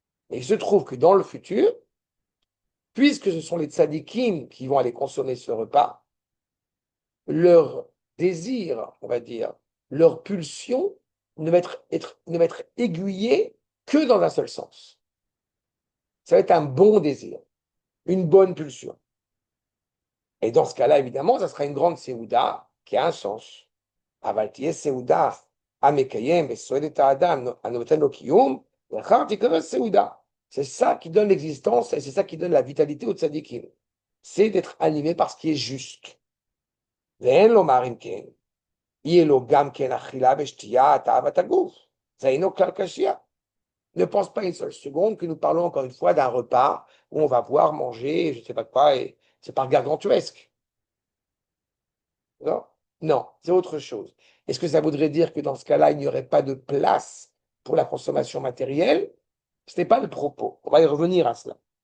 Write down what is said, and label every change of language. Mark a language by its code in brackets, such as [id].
[fr] Et il se trouve que dans le futur, puisque ce sont les tzadikim qui vont aller consommer ce repas, leur désir, on va dire, leur pulsion ne va être aiguillée que dans un seul sens. Ça va être un bon désir, une bonne pulsion. Et dans ce cas-là, évidemment, ça sera une grande séouda qui a un sens. [he] אבל תהיה סעודה המקיים וסועד את האדם הנותן לו קיום, ואחר תיקרא סעודה. [fr] C'est ça qui donne l'existence et c'est ça qui donne la vitalité au tzadikim. C'est d'être animé par ce qui est juste. [he] ואין לומר אם כן, יהיה לו גם כן אכילה ושתייה, תאוות הגוף. זה אינו כלל קשיח. [fr] Ne pense pas une seule seconde que nous parlons encore une fois d'un repas où on va voir manger, je ne sais pas quoi, et c'est pas gargantuesque. Non, non, c'est autre chose. Est-ce que ça voudrait dire que dans ce cas-là, il n'y aurait pas de place pour la consommation matérielle? Ce n'est pas le propos. On va y revenir à cela.